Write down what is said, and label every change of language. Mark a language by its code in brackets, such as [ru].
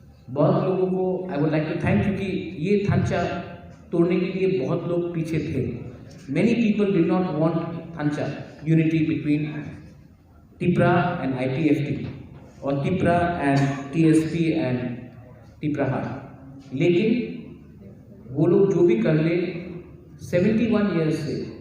[hi] बहुत लोगों को I would like to thank, क्योंकि ये थांचा तोड़ने के लिए बहुत लोग पीछे थे। [en] Many people did not want Thancha, unity between Tipra and IPFT or Tipra and TSP and Tipra। [hi] लेकिन वो लोग जो भी कर ले 71 ईयर्स से